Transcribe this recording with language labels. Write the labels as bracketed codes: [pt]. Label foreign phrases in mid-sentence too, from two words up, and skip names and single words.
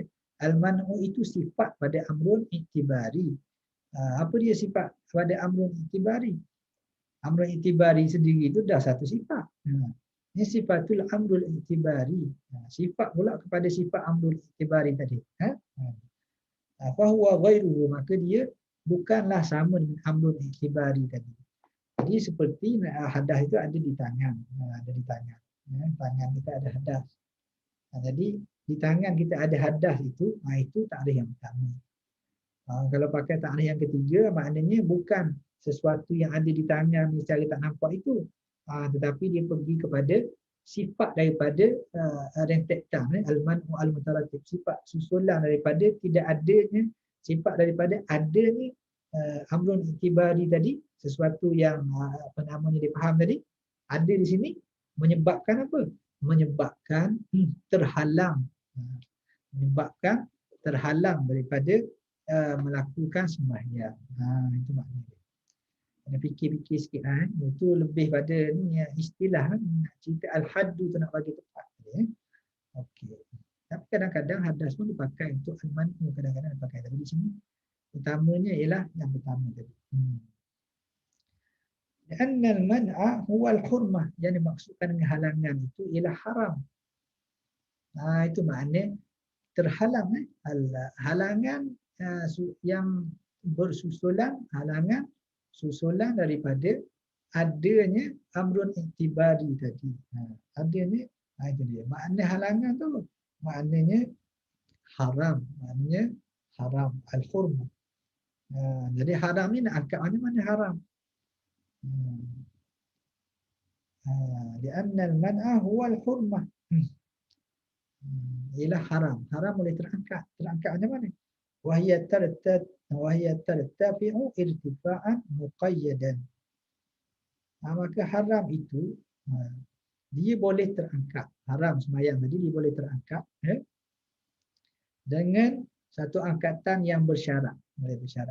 [ms] Al-man'u itu sifat pada [ar] أمر اعتباري. [ms] Apa dia sifat pada [ar] أمر اعتباري? أمر اعتباري [ms] sendiri itu dah satu sifat. Ini [ar] صفة الأمر الاعتباري. [ms] Sifat pula kepada sifat [ar] الأمر الاعتباري [ms] tadi. [ar] فهو غيره, [ms] maka dia bukanlah sama dengan [ar] الأمر الاعتباري [ms] tadi. Jadi seperti hadas itu ada di tangan. Ada di tangan. Tangan kita ada hadas. Jadi di tangan kita ada hadas itu takrif yang pertama. Kalau pakai takrif yang ketiga, maknanya bukan sesuatu yang ada di tangan ni secara tak nampak itu, tetapi dia pergi kepada sifat daripada rentetan, [ar] المنع المترتب, [ms] sifat susulan daripada tidak adanya, sifat daripada adanya [ar] أمر اعتباري [ms] tadi, sesuatu yang apa namanya dia faham tadi, ada di sini menyebabkan apa? Menyebabkan terhalang, menyebabkan terhalang daripada melakukan sembahyang. Itu maknanya. Kena fikir-fikir sikit itu lebih pada ni istilah nak cerita al-haddu tu nak bagi tepat. Okey. Tapi kadang-kadang hadas pun dipakai untuk al-man'u, kadang-kadang dipakai. Tapi di sini utamanya ialah yang pertama tadi. [ar] أن المنع هو الحرمة, [ms] yang dimaksudkan dengan halangan itu ialah haram. Itu makna terhalang. Halangan yang bersusulan, halangan susulan daripada adanya [ar] أمر اعتباري [ms] tadi. Adanya itu dia. Makna halangan tu maknanya haram, maknanya haram, al-hurmah. Jadi haram ni nak angkat mana haram. [ar] لأن المنع هو الحرمة. [ms] Ialah haram. Haram boleh terangkat. Terangkat macam mana? [ar] وهي ترتفع ارتفاعا مقيدا. [ms] Maka haram itu dia boleh terangkat. Haram sembahyang tadi dia boleh terangkat dengan satu angkatan yang bersyarat, boleh bersyarat.